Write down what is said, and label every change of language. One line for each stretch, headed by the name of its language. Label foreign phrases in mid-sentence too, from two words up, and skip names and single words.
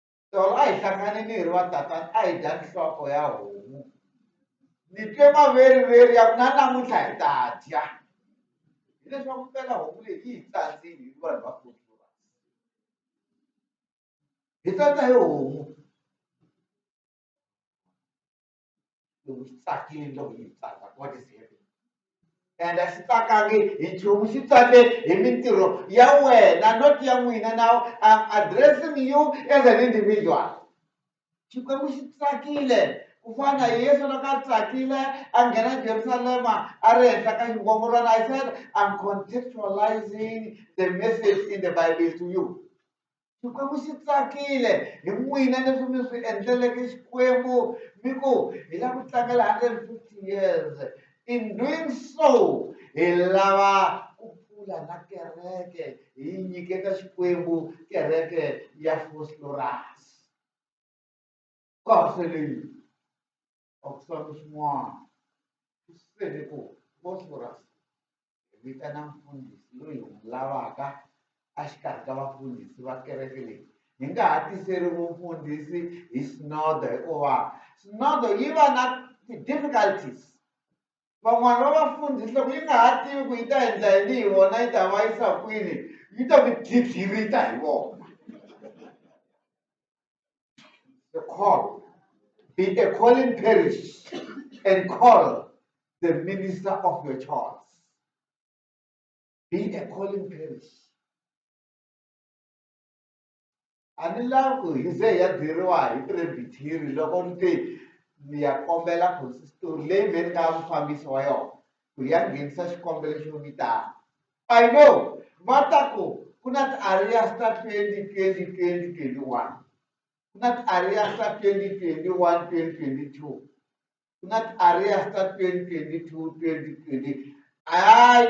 Tsonga: tolo a hi hlangane ni ri va tatana a hi dya nhloko ya homu ni twe maveriveri ya ku na namuntlha hi ta dya hileswaku mpela homu leyi yi hi tsandzile hi vanhu va kultura hi tsandza hi homu loko xi tsakile loko yi hi tsandza
English: what is happening
Tsonga: and a xi tsakangi hi nchumu xi tsake hi mintirho ya wena not ya n'wina
English: now I'm addressing you as an individual
Tsonga: xikwembu xi tsakile ku fana na yesu loko a tsakile a nghena jerusalema a ri henhla ka xingongorwana
English: I said I'm contextualizing the message in the Bible to you
Tsonga: xikwembu xi tsakile hi n'wina leswi mi swi endleleke xikwembu mi ku hi lava ku tlangela 150
English: years in doing so
Tsonga: hi lava ku pfula na kereke hi nyiketa xikwembu kereke ya Vosloorus kasi leyi a ku sala swin'wana ku sele ku Vosloorus hi vitana mfundhisi loyi hi n'wi lavaka a xikarhi ka vafundhisi va kereke leyi hi nga ha tiseriwi mfundhisi hi sinodo hikuva sinodo yi va na ti-difficulties van'wani va vafundhisi loko yi nga ha tivi ku yi ta endla yini hi vona yi ta va yisa kwini yi ta ku diphirita hi vona
English: the call be a calling parish and call the minister of your choice be a calling parish
Tsonga: a ni lavi ku hi ze hi ya byeriwa hi presbytery loko ni te ni ya kombela consistori leyi me ni nga mufambisi wa yona ku ya nghenisa xikombelo xo vitana
English: I know
Tsonga: va ta ku na ti-arias ta 2020 2021 ku na ti-arias ta 2021 2022 ku na ti-arias ta 2022 2020 hayi